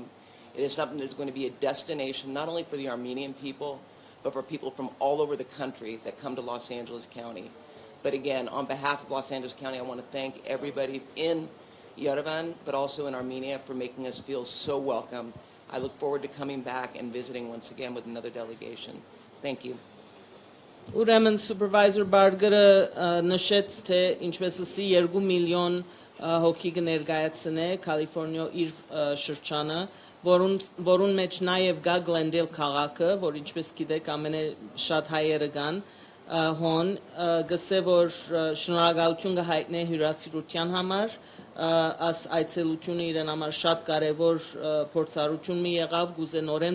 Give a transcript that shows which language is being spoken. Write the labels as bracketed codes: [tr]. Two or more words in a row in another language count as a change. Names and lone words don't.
[en] It is something that's going to be a destination not only for the Armenian people, but for people from all over the country that come to Los Angeles County. But again, on behalf of Los Angeles County, I want to thank everybody in Yerevan, but also in Armenia, for making us feel so welcome. I look forward to coming back and visiting once again with another delegation. Thank you. [hy] Ուրեմն Supervisor Barger-ը նշեց, թե ինչպես ասի 2 միլիոն հոգի կներկայացնե Կալիֆոռնիա իր շրջանը, որուն մեջ նաև գա Գլենդեյլ քաղաքը, որ ինչպես գիտեք ամենաշատ հայերը կան, հոն գսե որ շնորհակալություն կհայտնե հյուրասիրության համար, աս այցելությունը իրեն համար շատ կարևոր փորձառություն մի եղավ գուզե նորեն